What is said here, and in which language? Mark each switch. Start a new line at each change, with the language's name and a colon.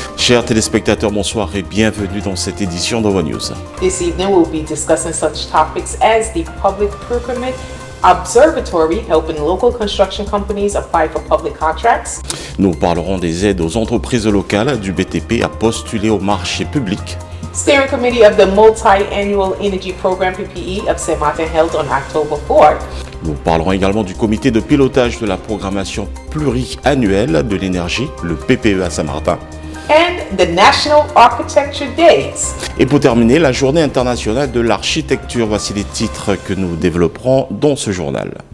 French: Chers téléspectateurs, bonsoir et bienvenue dans cette édition d'Over News.
English: This evening we'll be discussing such topics as the Public Procurement Observatory helping local construction companies apply for public contracts.
French: Nous parlerons des aides aux entreprises locales du BTP à postuler au marché public.
English: Steering Committee of the Multi-Annual Energy Program PPE of St. Martin held on October 4th.
French: Nous parlerons également du comité de pilotage de la programmation pluriannuelle de l'énergie, le PPE à Saint-Martin.
English: And the National Architecture Days.
French: Et pour terminer, la journée internationale de l'architecture. Voici les titres que nous développerons dans ce journal.